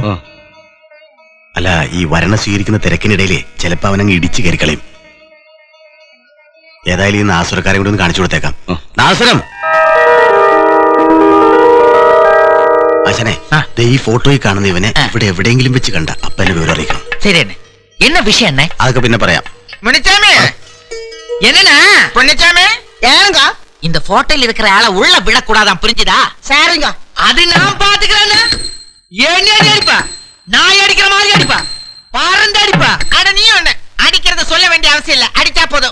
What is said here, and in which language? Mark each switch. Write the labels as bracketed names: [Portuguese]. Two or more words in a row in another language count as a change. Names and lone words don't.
[Malayalam] അല്ല, ഈ വരണ സ്വീകരിക്കുന്ന തിരക്കിനിടയിലെ ചിലപ്പോ അവനങ്ങ് ഇടിച്ചു കയറിക്കളയും. ഏതായാലും ഈ നാസുരക്കാരെ കൂടി ഒന്ന് കാണിച്ചു കൊടുത്തേക്കാം. നാസുരം, ആശാനെ, ഈ ഫോട്ടോയിൽ കാണുന്ന ഇവനെ ഇവിടെ എവിടെയെങ്കിലും വെച്ച് കണ്ട അപ്പനെ വിവരം അറിയിക്കണം. ശരി, [Tamil] என்ன விஷயம் என்ன? [Malayalam] അതൊക്കെ പിന്നെ പറയാം. [Tamil] என்னன்னா பொன்னிச்சாமி ஏங்க இந்த போட்டோல இருக்கிற ஆளை உள்ள விடக்கூடாதான், புரிஞ்சுதா? சரிங்க. அது நான் பாத்துக்கிறேன்னு. என்ன அடிப்பா? நான் அடிக்கிற மாதிரி அடிப்பா, பறந்து அடிப்பா. அட நீ ஒண்ணு அடிக்கிறத சொல்ல வேண்டிய அவசியம் இல்ல, அடிச்சா போதும்.